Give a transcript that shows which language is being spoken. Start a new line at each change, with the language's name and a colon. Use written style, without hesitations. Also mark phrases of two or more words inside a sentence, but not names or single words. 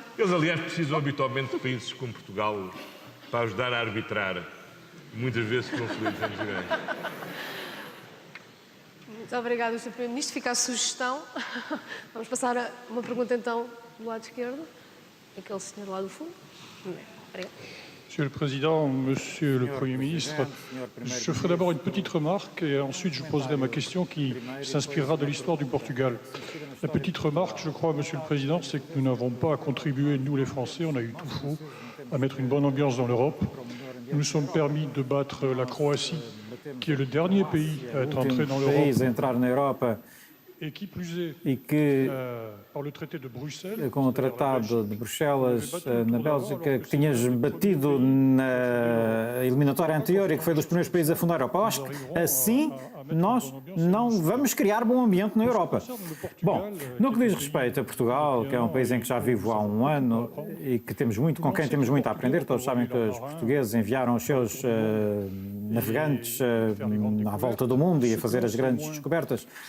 Portuguese: Eles, aliás, precisam habitualmente de países como Portugal para ajudar a arbitrar, muitas vezes conflitos entre grandes. Muito obrigada, Sr. Primeiro-Ministro. Fica a sugestão. Vamos passar a uma pergunta, então, do lado esquerdo. Aquele senhor lá do fundo. Obrigada.
French: Monsieur le Président, Monsieur le Premier ministre, je ferai d'abord une petite remarque et ensuite je poserai ma question qui s'inspirera de l'histoire du Portugal. La petite remarque, je crois, Monsieur le Président, c'est que nous n'avons pas contribué, nous les Français, on a eu tout faux, à mettre une bonne ambiance dans l'Europe. Nous nous sommes permis de battre la Croatie, qui est le dernier pays à être entré dans l'Europe. Et qui plus est, par le traité de Bruxelles,
Portuguese: com o Tratado de Bruxelas na Bélgica, que tinhas batido na eliminatória anterior e que foi dos primeiros países a fundar a Europa. Eu acho que assim nós não vamos criar bom ambiente na Europa. Bom, no que diz respeito a Portugal, que é um país em que já vivo há um ano e que com quem temos muito a aprender, todos sabem que os portugueses enviaram os seus navegantes à volta do mundo e a fazer as grandes descobertas.